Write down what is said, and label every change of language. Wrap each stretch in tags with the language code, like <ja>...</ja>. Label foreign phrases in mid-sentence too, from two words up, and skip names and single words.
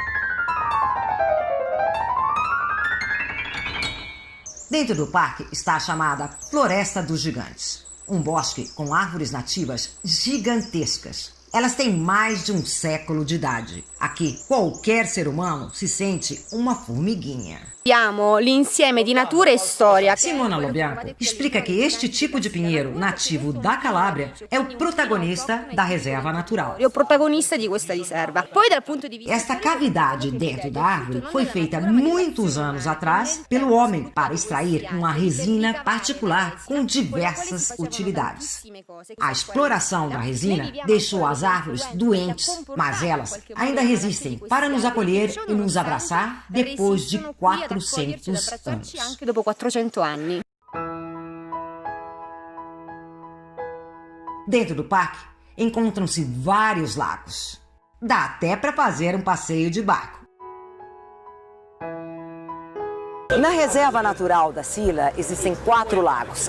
<pt>Dentro do parque está a chamada Floresta dos Gigantes, um bosque com árvores nativas gigantescas. Elas têm mais de um século de idade. Aqui, qualquer ser humano se sente uma formiguinha.</pt> <it>Abbiamo l'insieme di natura e storia.</it> <pt>Simona Lobianco explica que este tipo de pinheiro nativo da Calábria é o protagonista da reserva natural.</pt> <it>È il protagonista di questa riserva. Poi dal punto di vista</it> <pt>Esta cavidade dentro da árvore foi feita muitos anos atrás pelo homem para extrair uma resina particular com diversas utilidades. A exploração da resina deixou as árvores doentes, mas elas ainda resistem para nos acolher e nos abraçar depois de 400 anos.</pt> <it>anche dopo 400 anni.</it> <pt>Dentro do parque encontram-se vários lagos. Dá até para fazer um passeio de barco. Na reserva natural da Sila existem 4 lagos.</pt>